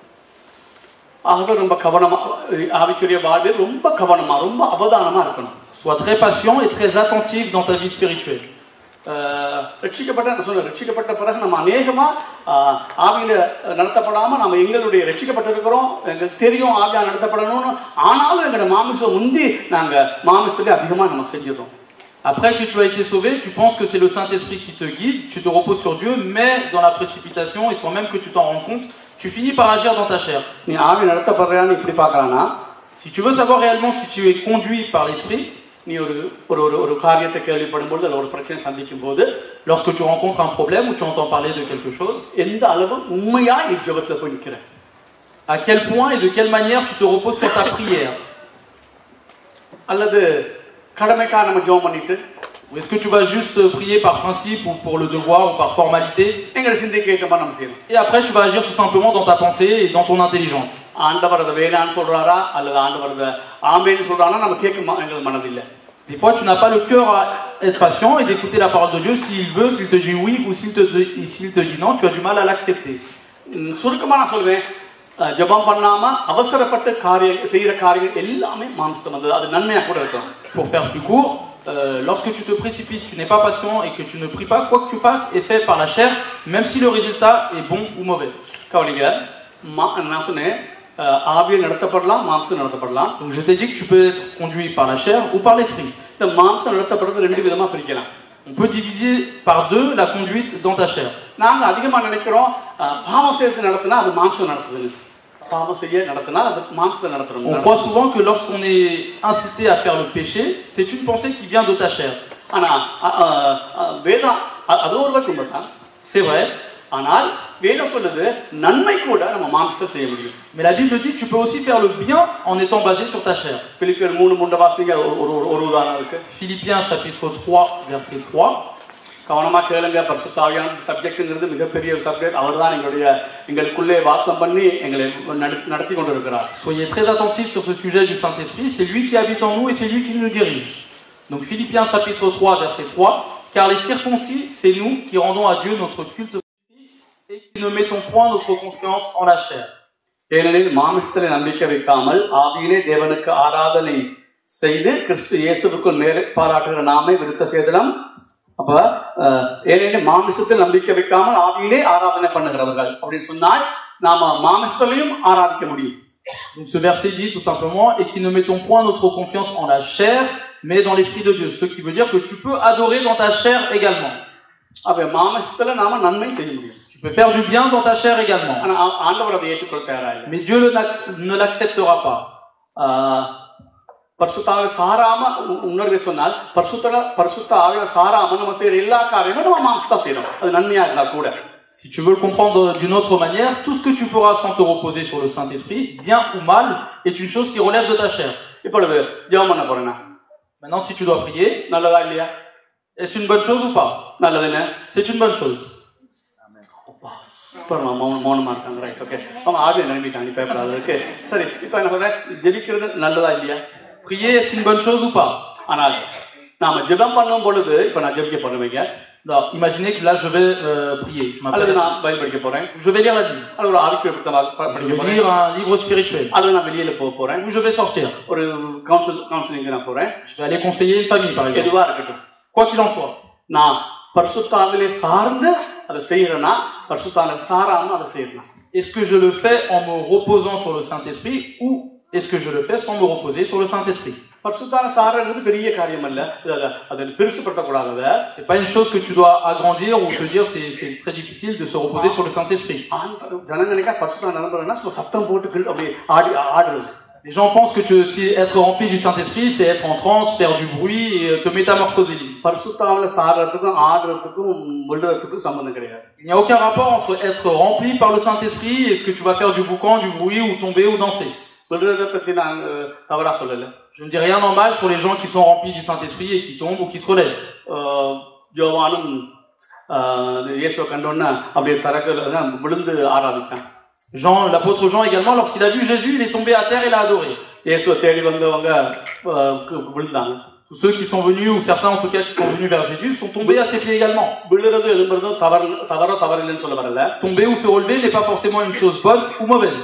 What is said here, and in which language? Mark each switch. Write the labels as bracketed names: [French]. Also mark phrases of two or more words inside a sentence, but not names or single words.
[French] Sois très patient et très attentif dans ta vie spirituelle. [Tamil] ரட்சிக்கப்பட்ட பிறகு நம்ம அநேகமா ஆவியில நடத்தப்படாம நம்ம எங்களுடைய ரட்சிக்கப்பட்டிருக்கிறோம், எங்களுக்கு தெரியும் ஆவியா நடத்தப்படணும்னு, ஆனாலும் எங்களோட மாமிசம் முந்தி நாங்க மாமிசத்திலே அதிகமா நம்ம செஞ்சிடறோம். [French] Après que tu as été sauvé, tu penses que c'est le Saint-Esprit qui te guide, tu te reposes sur Dieu, mais dans la précipitation et sans même que tu t'en rendes compte, tu finis par agir dans ta chair. [Tamil] நீ ஆவி நடத்தப்படுறான்னு இப்படி பார்க்கறானா? [French] Si tu veux savoir réellement si tu es conduit par l'Esprit, [Tamil] நீ ஒரு காரியத்தை கேள்விப்படும்போது அல்ல ஒரு பிரச்சனை சந்திக்கும் போது, [French] lorsque tu rencontres un problème ou tu entends parler de quelque chose, [Tamil] எந்த அளவு உண்மையாய் நீ ஜெபத்துல போய் நிக்கிற? [French] à quel point et de quelle manière tu te reposes sur ta prière? [Tamil] அல்லது கடமைக்காக நம்ம ஜெபம் பண்ணிட்டு, [French] ou est-ce que tu vas juste prier par principe ou pour le devoir ou par formalité, [Tamil] எங்க சிந்திக்க ஏற்ற மாதிரி நம்ம செய்யணும். [French] et après tu vas agir tout simplement dans ta pensée et dans ton intelligence. [Tamil] ஆண்டவர் அதை வேணான்னு சொல்றாரா அல்லது ஆண்டவர் அதை ஆமேன்னு சொல்றானா நம்ம கேட்க எங்களுக்கு மனதில்லை. [French] Des fois tu n'as pas le cœur à être patient et d'écouter la parole de Dieu s'il veut, s'il te dit oui ou s'il te dit non, tu as du mal à l'accepter. [Tamil] சுருக்கமா நான் சொல்வேன், ஜெபம் பண்ணாம அவசரப்பட்டு செய்யற காரியங்கள் எல்லாமே மாம்சம் வந்தது, அது நன்மையா கூட இருக்கும். [French] Pour faire plus court, lorsque tu te précipites, tu n'es pas patient et que tu ne pries pas, quoi que tu fasses est fait par la chair, même si le résultat est bon ou mauvais. [Tamil] கவனிங்க, நான் சொன்னேன் ஆவியை நடத்தப்படலாம், மாம்சம் நடத்தப்படலாம். [French] Donc je t'ai dit que tu peux être conduit par la chair ou par l'esprit. [Tamil] இந்த மாம்சம் நடத்தப்படுறது ரெண்டு விதமா பிரிக்கலாம். [French] On peut diviser par deux la conduite dans ta chair. [Tamil] நாங்க அதிகமா நினைக்கிறோம் பாவம் செய்து நடத்தினா அது மாம்சம் நடத்துது, பாவம் செய்ய நடத்தினா அது மாம்சத்தை நடத்துறோம். [French] On croit souvent que lorsqu'on est incité à faire le péché, c'est une pensée qui vient de ta chair. [Tamil] ஆனா வேதம் அது ஒரு வகை உண்மைதான். [French] C'est vrai. [Tamil] ஆனால் வேதம் சொல்லுது நன்மை கூட நம்ம மாம்சத்தை செய்ய முடியும். [French] Mais la Bible dit que tu peux aussi faire le bien en étant basé sur ta chair. [Tamil] பிலிப்பியர் 3:3 வாசிங்க, ஒரு உதாரணம் இருக்கு. [French] Philippiens chapitre 3 verset 3. [Tamil] கவனமா கேளுங்க, பரிசுத்த ஆவியான சப்ஜெக்ட்ங்கிறது மிகப்பெரிய ஒரு சப்ஜெக்ட். அவர்தான் எங்களுக்குள்ளே வாசம் பண்ணி எங்களை நடத்தி கொண்டிருக்கிறார். [French] Soyez très attentifs sur ce sujet du Saint-Esprit, c'est lui qui habite en nous et c'est lui qui nous dirige. Donc Philippiens chapitre 3 verset 3, Car les circoncis, c'est nous qui rendons à Dieu notre culte et qui ne mettons point notre confiance en la chair. [Tamil] ஏனெனில் மாமிசத்திலே நம்பிக்கை வைக்காமல் ஆவியிலே தேவனுக்கு ஆராதனை செய்து கிறிஸ்து இயேசுவுக்குள் மேலே பாராட்டுகிற நாமே விருத்த சேதனம். அப்ப ஏனெனில் மாமிசத்தில் நம்பிக்கை வைக்காமல் ஆவியிலே ஆராதனை பண்ணுகிறவர்கள் அப்படின்னு சொன்னால் நாம மாமிசத்திலையும் ஆராதிக்க முடியும். [French] Donc ce verset dit tout simplement et qui ne mettons point notre confiance en la chair mais dans l'esprit de Dieu, ce qui veut dire que tu peux adorer dans ta chair également. [Tamil] அப்ப மாமிசத்துல நாம நன்மை செய்ய முடியும். [French] Tu peux faire du bien dans ta chair également. [Tamil] ஆனா ஆண்டவர் அதை ஏற்றுக்கொள்ள தயாரா இல்லை. [French] Mais Dieu ne l'acceptera pas. [Tamil] பரிசுத்தாவிய சாராம உணர்வை சொன்னால் பரிசுத்த ஆவிய சாராம நம்ம செய்யற எல்லா காரியங்களும் நம்ம மாம்சத்தா செய்யறோம். அது நன்மையா இருந்தா கூட. [French] Si tu veux le comprendre d'une autre manière, tout ce que tu feras sans te reposer sur le Saint-Esprit, bien ou mal, est une chose qui relève de ta chair. [Tamil] இப்பொழுது ஜெபம் பண்ண போறேனா? [French] Maintenant, si tu dois prier, [Tamil] நல்லதா இல்லையா? [French] est-ce une bonne chose ou pas? [Tamil] நல்லதுன்னு. [French] C'est une bonne chose. [Tamil] சூப்பர் மௌனமா இருக்காங்க. [English] right, okay. [Tamil] அவங்க ஆவியை நிரம்பிட்டாங்க. நீ பேப்பர் இருக்கு. சரி, இப்போ என்ன சொல்றேன், ஜெபிக்கிறது நல்லதா இல்லையா? [French] Prier, est-ce une bonne chose ou pas? [Tamil] ஆனால் நாம ஜெபம் பண்ணும் பொழுது இப்போ நான் ஜெபிக்க போறேன். [French] Non, imaginez que là je vais prier. [Tamil] அல்லது நான் பைபிள் படிக்க போறேன். [French] Je vais lire la Bible. [Tamil] அல்லது ஒரு ஆவிக்குரிய புத்தகம் [French] Je [Tamil] படிக்க [French] vais [Tamil] போறேன். [French] lire un livre spirituel. [Tamil] அல்லது நான் வெளியில போக போறேன். [French] Ou je vais sortir. [Tamil] ஒரு கவுன்சிலிங் நான் போறேன். [French] Je vais aller conseiller une famille par exemple. [Tamil] எதுவா இருக்கட்டும். [French] Quoi qu'il en soit. [Tamil] நான் பரிசுத்தாவிலே சார்ந்து அதை செய்யறேனா பரிசுத்தாவிலே சாராம அதை செய்யறேனா? [French] Est-ce que je le fais en me reposant sur le Saint-Esprit ou est-ce que je le fais sans me reposer sur le Saint-Esprit? [Tamil] பரிசுத்தாவிலே சாரங்கிறது பெரிய காரியம் அல்ல. அதை பெருசுபடுத்த கூடாது. [French] C'est pas une chose que tu dois agrandir ou te dire c'est très difficile de se reposer sur le Saint-Esprit. [Tamil] ஜனங்க நினைக்க பரிசுத்தாவிலே நிரம்புறேன்னா சத்தம் போட்டு அப்படியே ஆடுறது. [French] Les gens pensent que si être rempli du Saint-Esprit, c'est être en transe, faire du bruit et te métamorphoser. [Tamil] பரிசுத்தாவிலே சாரறதுக்கும் ஆடுறதுக்கும் விழுறதுக்கும் சம்பந்தம் கிடையாது. [French] Il n'y a aucun rapport entre être rempli par le Saint-Esprit et ce que tu vas faire du boucan, du bruit ou tomber ou danser. [Tamil] விழுறதை பத்தி நான் தவறா சொல்லல. [French] Je ne dis rien en mal sur les gens qui sont remplis du Saint-Esprit et qui tombent ou qui se relèvent. [Tamil] யோவானும் இயேசுவை கண்டோன்னா அப்படியே தரக்கல விழுந்து ஆராதிச்சான். [French] Jean, l'apôtre Jean également, lorsqu'il a vu Jésus, il est tombé à terre et l'a adoré. [Tamil] இயேசுவை தேடி வந்தவங்க விழுந்தாங்க. [French] Tous ceux qui sont venus, ou certains en tout cas qui sont venus vers Jésus, sont tombés à ses pieds également. [Tamil] விழுறது எழும்புறதும் தவறில்லைன்னு சொல்ல வரல. [French] Tomber ou se relever n'est pas forcément une chose bonne ou mauvaise.